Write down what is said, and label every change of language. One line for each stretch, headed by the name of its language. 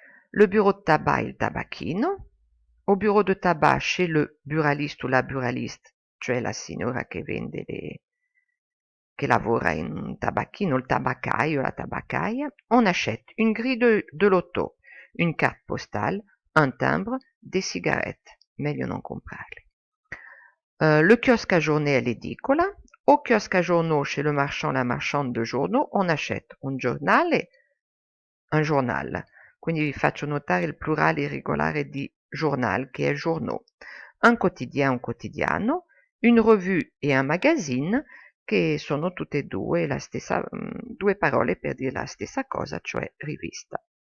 French: Le bureau de tabac,
Italian: il tabacchino.
French: Au bureau de tabac, chez le buraliste ou la buraliste,
Italian: cioè la signora che vende che lavora in un tabacchino, il tabaccaio, la tabaccaia,
French: on achète une grille de loto, une carte postale, un timbre, des cigarettes.
Italian: Meglio non comprarli.
French: Le chiosque à journée
Italian: è l'edicola.
French: Au chiosque à journaux, chez le marchand, la marchande de journaux, on achète
Italian: un giornale,
French: un journal.
Italian: Quindi vi faccio notare il plurale irregolare di journal, che è journaux. Un quotidiano,
French: une revue
Italian: e un magazine, che sono tutte e due due parole per dire la stessa cosa, cioè rivista.